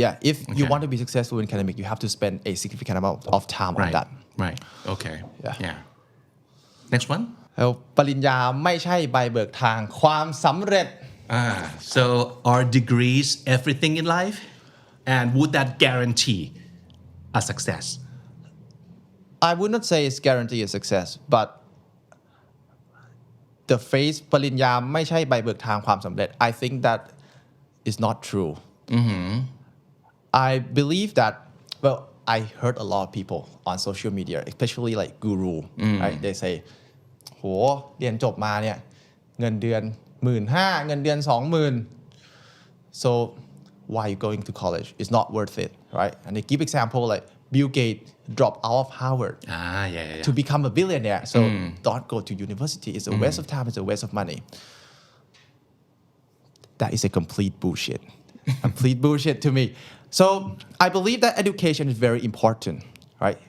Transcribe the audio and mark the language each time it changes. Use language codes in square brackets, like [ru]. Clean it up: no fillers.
[en] If you want to be successful in academic, you have to spend a significant amount of time on that. Right. Okay. Yeah. Next one. [th] ปริญญาไม่ใช่ใบเบิกทางความสำเร็จ [en] So are degrees everything in life? And would that guarantee a success? I would not say it's guarantee a success, but the phrase [th] ปริญญาไม่ใช่ใบเบิกทางความสำเร็จ [en] I think that is not true. I believe that, I heard a lot of people on social media, especially like guru, right? They say, [th] โหเรียนจบมาเนี่ยเงินเดือน 15,000 เงินเดือน 20,000 [en] so why are you going to college? It's not worth it, right? And they give example like Bill Gates dropped out of Harvard to become a billionaire. So don't go to university. It's a waste of time. It's a waste of money. That is a complete bullshit. Complete bullshit to me. So I believe that education is very important, right?